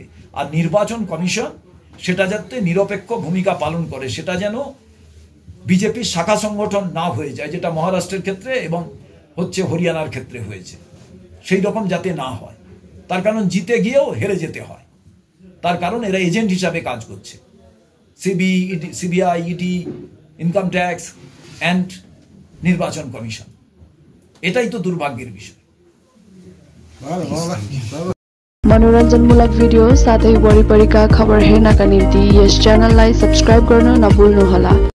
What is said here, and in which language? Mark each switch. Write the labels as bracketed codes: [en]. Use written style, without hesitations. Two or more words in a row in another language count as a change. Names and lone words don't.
[bn] আর নির্বাচন কমিশন সেটা যাতে নিরপেক্ষ ভূমিকা পালন করে, সেটা যেন বিজেপির শাখা সংগঠন না হয়ে যায়, যেটা মহারাষ্ট্রের ক্ষেত্রে এবং হরিয়ানার ক্ষেত্রে হয়েছে, সেই রকম যাতে না হয়। তার কারণ জিতে গিয়েও হেরে যেতে হয়, তার কারণ এরা এজেন্ট হিসাবে কাজ করছে। সিবিআই, ইডি, [en] income tax and [bn] নির্বাচন কমিশন, এটাই তো দুর্ভাগ্যের বিষয়। [ne] मनोरञ्जनमूलक भिडियो साथै वरिपरिका खबर हेर्नका निम्ति यस च्यानललाई सब्स्क्राइब गर्न नभुल्नुहोला।